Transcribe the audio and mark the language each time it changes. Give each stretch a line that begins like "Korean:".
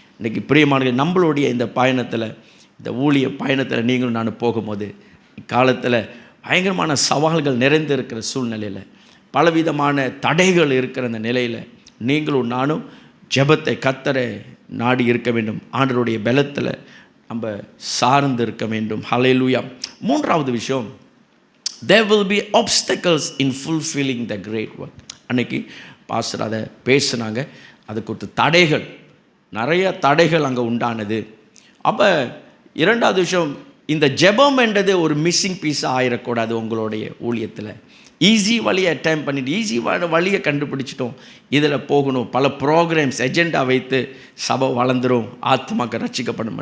Tamil: இன்றைக்கி பிரியமானவர்களே, நம்மளுடைய இந்த பயணத்தில், இந்த ஊழிய பயணத்தில் நீங்களும் நான் போகும்போது, இக்காலத்தில் பயங்கரமான சவால்கள் நிறைந்து இருக்கிற சூழ்நிலையில், பலவிதமான தடைகள் இருக்கிற அந்த நிலையில் நீங்களும் நானும் ஜெபத்தை, கர்த்தரை நாடி இருக்க வேண்டும். ஆண்டவருடைய பலத்தில் நம்ம சார்ந்து இருக்க வேண்டும். ஹல்லேலூயா. மூன்றாவது விஷயம்,
English: there will be obstacles in fulfilling the great work.
Tamil: அன்னைக்கு பாஸ்டர் அதை பேசுனாங்க. அதுக்கு ஒரு தடைகள், நிறைய தடைகள் அங்கே உண்டானது. அப்போ இரண்டாவது விஷயம், இந்த ஜெபம் என்றது ஒரு மிஸ்ஸிங் பீஸாக ஆயிடக்கூடாது உங்களுடைய ஊழியத்தில். ஈஸி வழியை அட்டைம் பண்ணிட்டு ஈஸி வழியை கண்டுபிடிச்சிட்டோம், இதில் போகணும், பல ப்ரோக்ராம்ஸ் எஜெண்டா வைத்து சபை வளர்ந்துடும், ஆத்மாக்கள் ரட்சிக்கப்படும்.